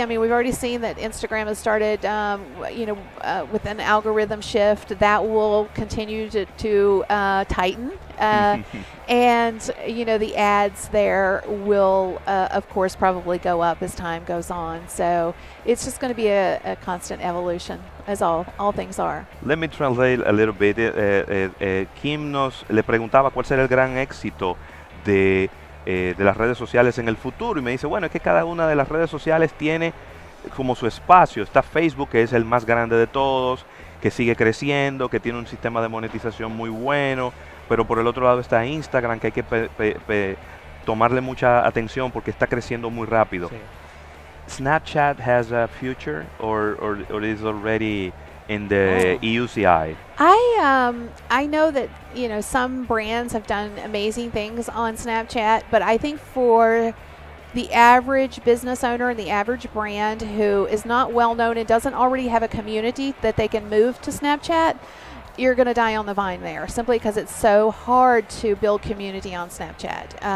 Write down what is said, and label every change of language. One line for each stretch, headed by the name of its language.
English: I mean, we've already seen that Instagram has started, with an algorithm shift that will continue to tighten. And, the ads there will, of course, probably go up as time goes on. So it's just going to be a constant evolution, as all things are. Let me translate a little bit.
Spanish: Kim le preguntaba cuál será el gran éxito de las redes sociales en el futuro, y me dice, bueno, es que cada una de las redes sociales tiene como su espacio. Está Facebook, que es el más grande de todos, que sigue creciendo, que tiene un sistema de monetización muy bueno, pero por el otro lado está Instagram, que hay que tomarle mucha atención porque está creciendo muy rápido. Sí.
English: Snapchat has a future, or is already in the EUCI? I know that some brands have done amazing things on Snapchat, but I think for the average business owner and the average brand who is not well known and doesn't already have a community that they can move to Snapchat, you're going to die on the vine there, simply because it's so hard to build community on Snapchat.